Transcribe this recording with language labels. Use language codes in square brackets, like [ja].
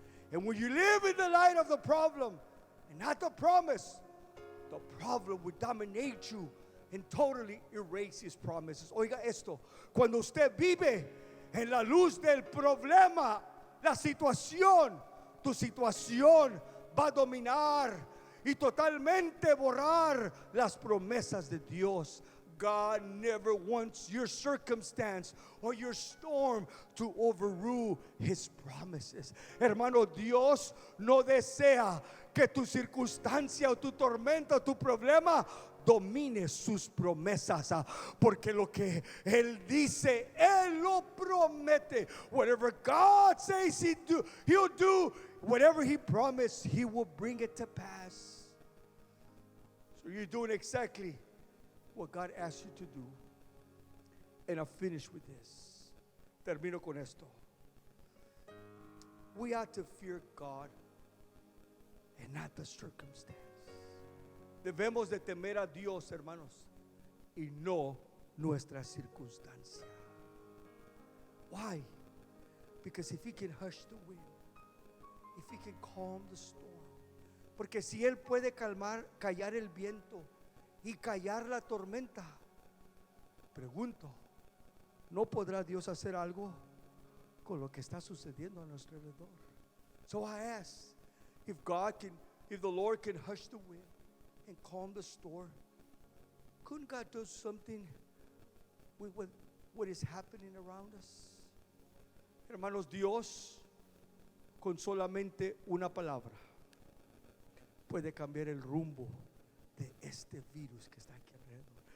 [en] And when you live in the light of the problem and not the promise, the problem will dominate you and totally erase His promises. [es] Oiga esto, cuando usted vive en la luz del problema, la situación, tu situación va a dominar y totalmente borrar las promesas de Dios. [en] God never wants your circumstance or your storm to overrule His promises. [es] Hermano, Dios no desea que tu circunstancia o tu tormenta o tu problema domine sus promesas, porque lo que Él dice, Él lo promete. [en] Whatever God says He'll do. Whatever He promised, He will bring it to pass. So you're doing exactly what God asked you to do. And I'll finish with this. [es] Termino con esto. [en] We ought to fear God and not the circumstance. [es] Debemos de temer a Dios, hermanos, y no nuestra circunstancia. [en] Why? Because if He can hush the wind, if He can calm the storm, [es] Porque si Él puede callar el viento y callar la tormenta, pregunto, ¿no podrá Dios hacer algo con lo que está sucediendo a nuestro alrededor? [en] So I ask, if the Lord can hush the wind and calm the storm, couldn't God do something with what is happening around us? [es] Hermanos, Dios con solamente una palabra puede cambiar el rumbo de este virus que está aquí alrededor.